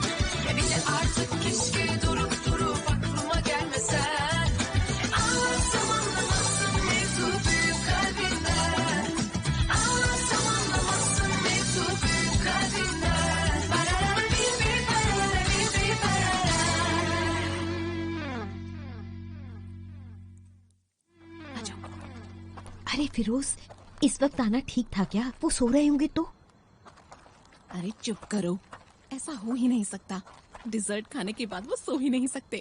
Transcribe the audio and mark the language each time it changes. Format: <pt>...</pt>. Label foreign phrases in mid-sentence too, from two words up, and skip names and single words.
<tr>Ya bir de artık keşke durup durup aklıma gelmesen. Ağlasam anlamazsın mevzu büyük kalbinden. Ağlasam anlamazsın mevzu büyük kalbinden. Barara bir barara bir barara.</tr> <hi>अरे फिरोज, इस वक्त आना ठीक था क्या? वो सो रहे होंगे तो। अरे चुप करो, ऐसा हो ही नहीं सकता। डिजर्ट खाने के बाद वो सो ही नहीं सकते।</hi>